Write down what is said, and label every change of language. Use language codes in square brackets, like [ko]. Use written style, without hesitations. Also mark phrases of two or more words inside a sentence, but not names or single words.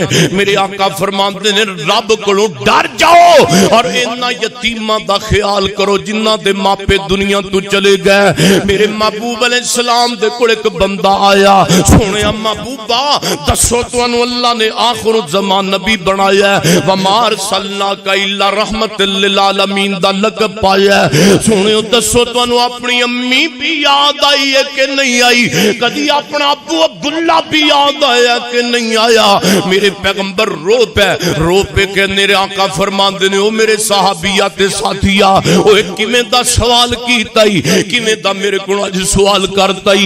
[pa] میرے آقا فرماندے نے رب کولوں ڈر جاؤ اور انہاں یتیماں دا خیال کرو جنہاں دے ماپے دنیا توں چلے گئے. میرے محبوب علیہ السلام دے کول اک بندہ آیا، سوہنیا محبوبا دسو تہانوں اللہ نے آخر زمان نبی بنایا [ar] وما أرسلناك إلا رحمة للعالمين [pa] دا لقب پایا. سوہنیو دسو تہانوں اپنی امی بھی یاد آئی ہے کہ نہیں آئی? کدی اپنا ابو عبداللہ بھی یاد آیا کہ نہیں آیا? میرے پیغمبر رو پے کے میرے آقا فرماندے نے او میرے صحابیا تے ساتھیا اوئے کیویں دا سوال کیتا ای، کیویں دا میرے کول اج سوال کرتا ای.